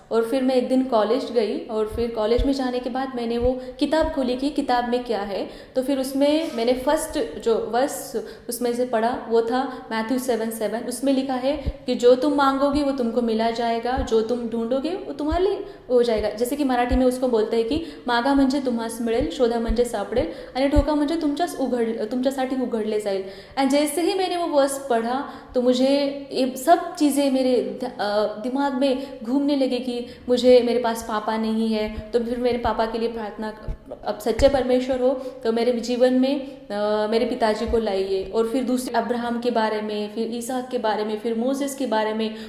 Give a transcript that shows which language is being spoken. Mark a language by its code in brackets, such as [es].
[hi] और फिर मैं एक दिन कॉलेज गई और फिर कॉलेज में जाने के बाद मैंने वो किताब खोली कि किताब में क्या है। तो फिर उसमें मैंने फर्स्ट जो वर्स उसमें से पढ़ा वो था मैथ्यू 7:7। उसमें लिखा है कि जो तुम मांगोगे वो तुमको मिला जाएगा, जो तुम ढूंढोगे वो तुम्हारे लिए हो जाएगा। जैसे कि मराठी में उसको बोलते हैं कि [mr] मागा म्हणजे तुम्हास मिळेल, शोधा म्हणजे सापडेल आणि ठोका म्हणजे तुमच्यासाठी उघडले जाईल। [hi] एंड जैसे ही मैंने वो वर्स पढ़ा तो मुझे ये सब चीज़ें मेरे दिमाग में घूमने लगी कि मुझे मेरे पास पापा नहीं है तो फिर मेरे पापा के लिए प्रार्थना, अब सच्चे परमेश्वर हो तो मेरे जीवन में मेरे पिताजी को लाइए। और फिर दूसरे अब्राहम के बारे में, फिर ईसाक के बारे में, फिर मोसेस के बारे में।